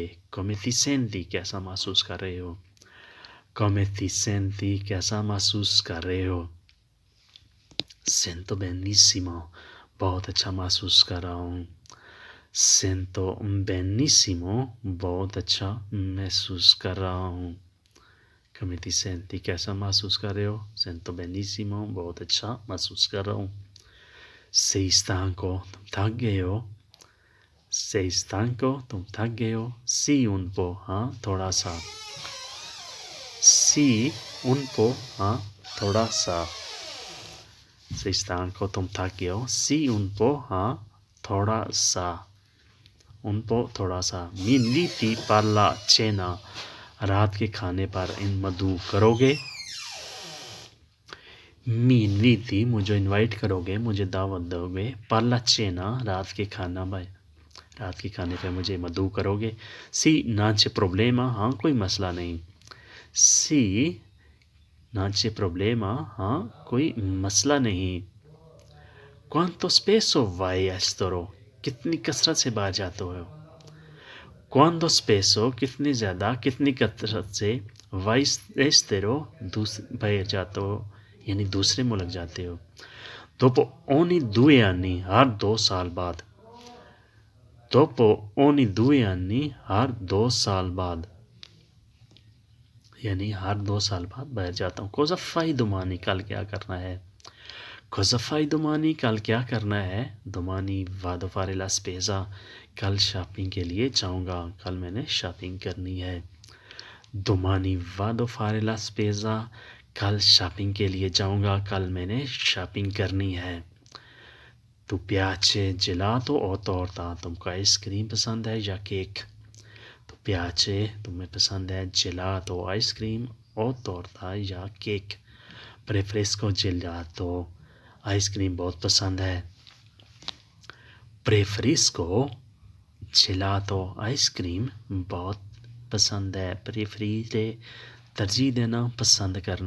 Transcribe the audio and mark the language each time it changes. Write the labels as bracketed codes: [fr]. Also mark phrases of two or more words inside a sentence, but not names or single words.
[it] Come ti senti? [hi] कैसा महसूस कर रहे हो? [it] Come ti senti? [hi] कैसा महसूस कर रहे हो? [it] Sento benissimo, [hi] बहुत अच्छा महसूस कर रहा हूँ. [it] Sento benissimo, [hi] बहुत अच्छा महसूस कर रहा हूँ. [it] Come ti senti? [hi] कैसा महसूस कर रहे हो? [it] Sento benissimo, [hi] बहुत अच्छा महसूस कर रहा हूँ. [it] Sei stanco, [hi] तुम थक गए हो? [it] Sei stanco, [hi] तुम थक गए हो? [it] Sì, un po', [hi] हाँ थोड़ा सा. [it] Sì, un po', [hi] हाँ थोड़ा सा. [it] Sei stanco, [hi] तुम थक गए हो? [it] Sì, un po', [hi] हाँ थोड़ा सा. [it] Un po', [hi] थोड़ा सा. [it] Mi inviti parla cena, [hi] रात के खाने पर इन मधु करोगे? [it] Mi inviti, [hi] मुझे इनवाइट करोगे, मुझे दावत दोगे? [it] Parla cena, [hi] रात के खाना में, रात के खाने पे मुझे मधु करोगे? [it] Sì, non c'è problema, [hi] हाँ कोई मसला नहीं. [it] Sì, non c'è problema, [hi] हाँ कोई मसला नहीं. [it] Quanto spesso vai all'estero? [hi] कितनी कसरत से बाहर जाते हो? [it] Quanto spesso, [hi] कितनी ज़्यादा, कितनी कसरत से [it] vai all'estero, [hi] बाहर जाते हो, यानी दूसरे मुल्क जाते हो. [it] Dopo ogni 2 anni, [hi] हर 2 साल बाद. [it] Dopo ogni 2 anni, [hi] हर 2 साल बाद, यानी हर 2 साल बाद बाहर जाता हूँ. [it] Cosa fai domani? [hi] कल क्या करना है? [it] Cosa fai domani? [hi] कल क्या करना है? [it] Domani vado a fare la spesa. [hi] कल शॉपिंग के लिए जाऊँगा. कल मैंने शॉपिंग करनी है. [it] Domani vado a fare la spesa. [hi] कल शॉपिंग के लिए जाऊँगा. कल मैंने शॉपिंग करनी है. [it] Tu piace gelato o torta? [hi] तुमको आइसक्रीम पसंद है या केक? [it] Tu piace, [hi] तुम्हें पसंद है gelato आइसक्रीम [it] o torta [hi] या केक? [it] Preferisco gelato, [hi] आइसक्रीम बहुत पसंद है. [it] Preferisco gelato, [hi] आइसक्रीम बहुत पसंद है. Preferire, तरजीह देना, पसंद करना.